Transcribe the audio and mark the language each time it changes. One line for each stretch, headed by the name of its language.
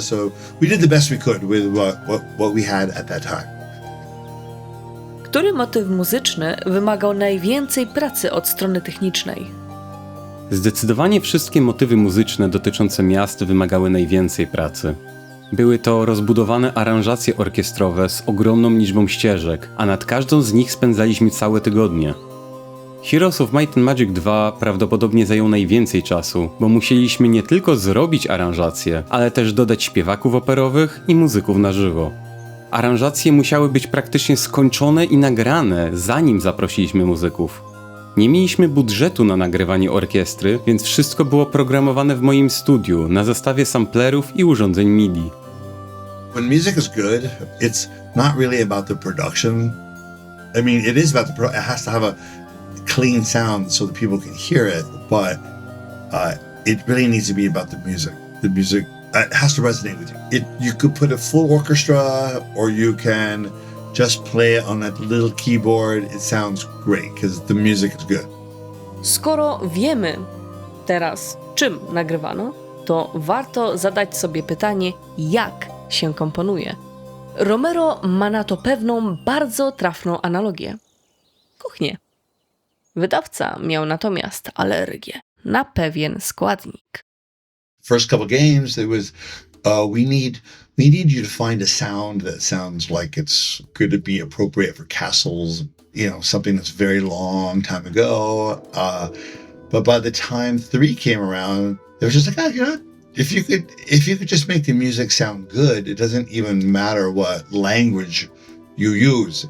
English: So we did the best we could with what we had at that time.
Polish: Który motyw muzyczny wymagał najwięcej pracy od strony technicznej? Zdecydowanie wszystkie motywy muzyczne dotyczące miast wymagały najwięcej pracy. Były to rozbudowane aranżacje orkiestrowe z ogromną liczbą ścieżek, a nad każdą z nich spędzaliśmy całe tygodnie. Heroes of Might and Magic 2 prawdopodobnie zajął najwięcej czasu, bo musieliśmy nie tylko zrobić aranżacje, ale też dodać śpiewaków operowych i muzyków na żywo. Aranżacje musiały być praktycznie skończone i nagrane, zanim zaprosiliśmy muzyków. Nie mieliśmy budżetu na nagrywanie orkiestry, więc wszystko było programowane w moim studiu, na zestawie samplerów i urządzeń MIDI.
English: When music is good, it's not really about the production. I mean, it is about it has to have a clean sound so that people can hear it, but it really needs to be about the music. The music has to resonate with you. You could put a full orchestra, or you can just play it on that little keyboard. It sounds great because the music is good.
Polish: Skoro wiemy teraz, czym nagrywano, to warto zadać sobie pytanie, jak się komponuje. Romero ma na to pewną bardzo trafną analogię. Kuchnię. Wydawca miał natomiast alergię na pewien składnik.
English: First couple games, it was we need you to find a sound that sounds like it's going to be appropriate for castles, something that's very long time ago. But by the time 3 came around, it was just like, if you could just make the music sound good, it doesn't even matter what language you use.